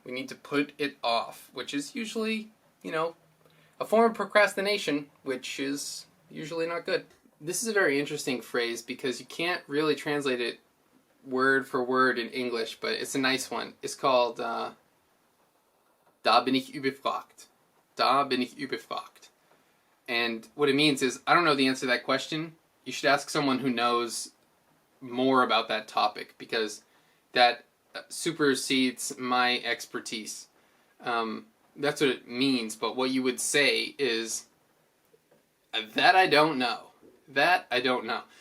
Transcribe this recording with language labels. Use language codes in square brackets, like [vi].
[en] We need to put it off, which is usually, a form of procrastination, which is usually not good. This is a very interesting phrase because you can't really translate it word for word in English, but it's a nice one. It's called [de] Da bin ich überfragt. Da bin ich überfragt. [en] And what it means is, I don't know the answer to that question. You should ask someone who knows more about that topic, because that supersedes my expertise. That's what it means, but what you would say is, that I don't know. That I don't know.